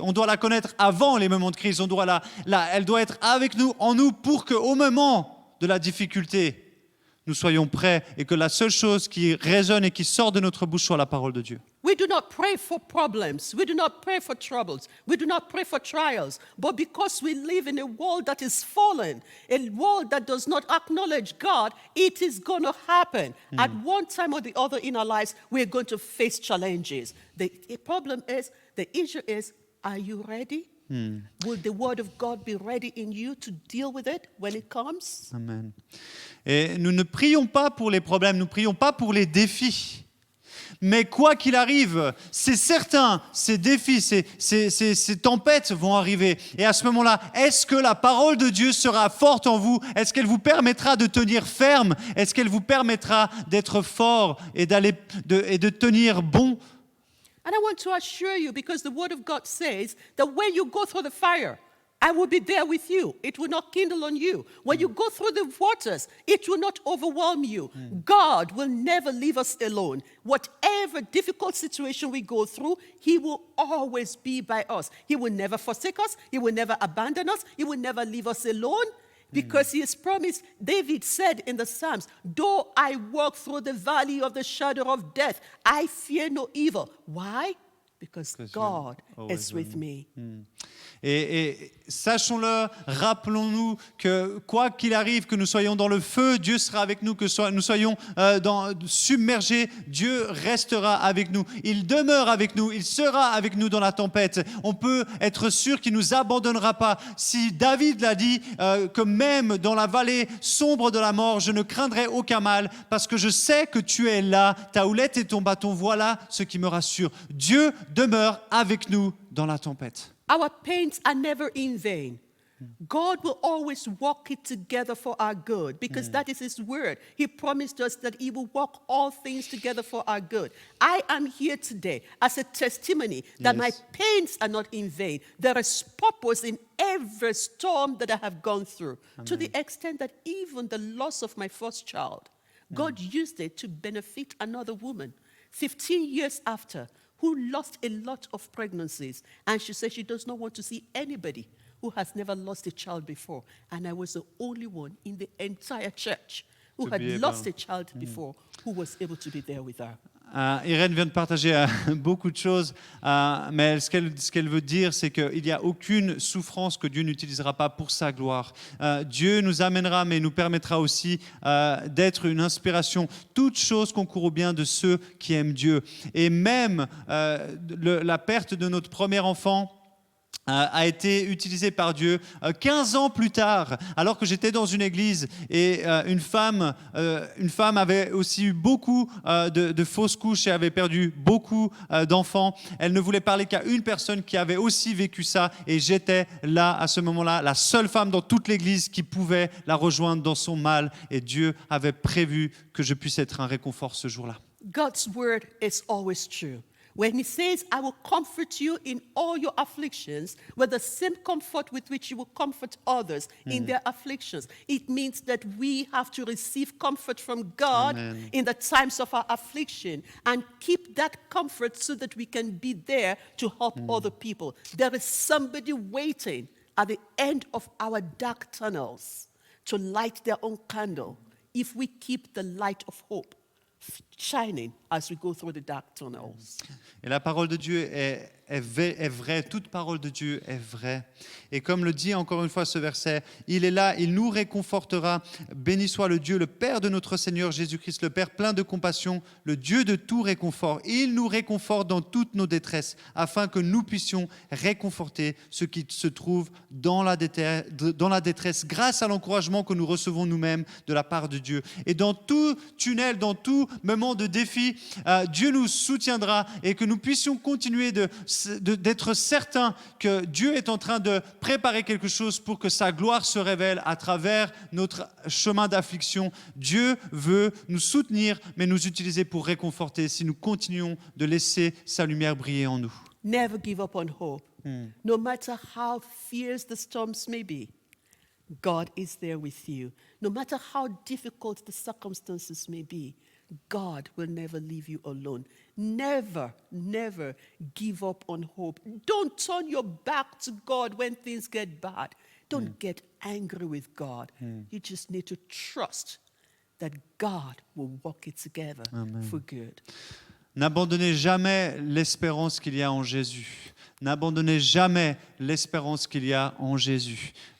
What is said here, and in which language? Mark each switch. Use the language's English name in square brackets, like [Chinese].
[French] On doit la connaître avant les moments de crise. Elle doit être avec nous, en nous, pour qu'au moment de la difficulté, nous soyons prêts et que la seule chose qui résonne et qui sort de notre bouche soit la parole de Dieu. [English] We do not pray for problems. We do not pray for troubles. We do not pray for trials. But because we live in a world that is fallen, a world that does not acknowledge God, it is going to happen. At one time or the other in our lives, we're going to face challenges. The issue is, are you ready? Will the word of God be ready in you to deal with it when it comes? Amen. [French] Et nous ne prions pas pour les problèmes, nous ne prions pas pour les défis. Mais quoi qu'il arrive, c'est certain, ces défis, ces tempêtes vont arriver. Et à ce moment-là, est-ce que la parole de Dieu sera forte en vous? Est-ce qu'elle vous permettra de tenir ferme? Est-ce qu'elle vous permettra d'être fort et de tenir bon? [English] And I want to assure you, because the word of God says that when you go through the fire, I will be there with you. It will not kindle on you. When you go through the waters, it will not overwhelm you. God will never leave us alone. Whatever difficult situation we go through, He will always be by us. He will never forsake us. He will never abandon us. He will never leave us alone. Because He has promised, David said in the Psalms, though I walk through the valley of the shadow of death, I fear no evil. Why? Because God is with me. [French] Et sachons-le, rappelons-nous que quoi qu'il arrive, que nous soyons dans le feu, Dieu sera avec nous, que nous soyons submergés, Dieu restera avec nous. Il demeure avec nous, il sera avec nous dans la tempête. On peut être sûr qu'il ne nous abandonnera pas. Si David l'a dit, que même dans la vallée sombre de la mort, je ne craindrai aucun mal, parce que je sais que tu es là, ta houlette et ton bâton, voilà ce qui me rassure. Dieu demeure avec nous dans la tempête. [English] Our pains are never in vain. God will always work it together for our good because that is His word. He promised us that He will work all things together for our good. I am here today as a testimony that my pains are not in vain. There is purpose in every storm that I have gone through, to the extent that even the loss of my first child, God used it to benefit another woman 15 years after, who lost a lot of pregnancies. And she said she does not want to see anybody who has never lost a child before. And I was the only one in the entire church who had lost a child before, who was able to be there with her. [French] Irène vient de partager beaucoup de choses, mais ce qu'elle veut dire, c'est qu'il n'y a aucune souffrance que Dieu n'utilisera pas pour sa gloire. Dieu nous amènera, mais nous permettra aussi d'être une inspiration. Toute chose concourt au bien de ceux qui aiment Dieu. Et même la perte de notre premier enfant, a été utilisé par Dieu 15 ans plus tard, alors que j'étais dans une église et une femme avait aussi eu beaucoup de fausses couches et avait perdu beaucoup d'enfants. Elle ne voulait parler qu'à une personne qui avait aussi vécu ça et j'étais là à ce moment-là, la seule femme dans toute l'église qui pouvait la rejoindre dans son mal et Dieu avait prévu que je puisse être un réconfort ce jour-là. [English] God's word is always true. When he says, I will comfort you in all your afflictions, with the same comfort with which you will comfort others in their afflictions, it means that we have to receive comfort from God Amen. in the times of our affliction and keep that comfort so that we can be there to help other people. There is somebody waiting at the end of our dark tunnels to light their own candle if we keep the light of hope shining as we go through the dark tunnels. [French] Et la parole de Dieu est vraie, toute parole de Dieu est vraie. Et comme le dit encore une fois ce verset, il est là, il nous réconfortera. Béni soit le Dieu, le Père de notre Seigneur Jésus-Christ, le Père plein de compassion, le Dieu de tout réconfort. Il nous réconforte dans toutes nos détresses, afin que nous puissions réconforter ceux qui se trouvent dans la détresse, grâce à l'encouragement que nous recevons nous-mêmes de la part de Dieu. Et dans tout tunnel, dans tout moment de défi, Dieu nous soutiendra et que nous puissions continuer d'être certains que Dieu est en train de préparer quelque chose pour que sa gloire se révèle à travers notre chemin d'affliction. Dieu veut nous soutenir, mais nous utiliser pour réconforter si nous continuons de laisser sa lumière briller en nous. [English] Never give up on hope. No matter how fierce the storms may be, God is there with you. No matter how difficult the circumstances may be, God will never leave you alone. Never, never give up on hope. Don't turn your back to God when things get bad. Don't get angry with God. You just need to trust that God will work it together for good. [French] N'abandonnez jamais l'espérance qu'il y a en Jésus. N'abandonnez jamais l'espérance qu'il y a en Jésus.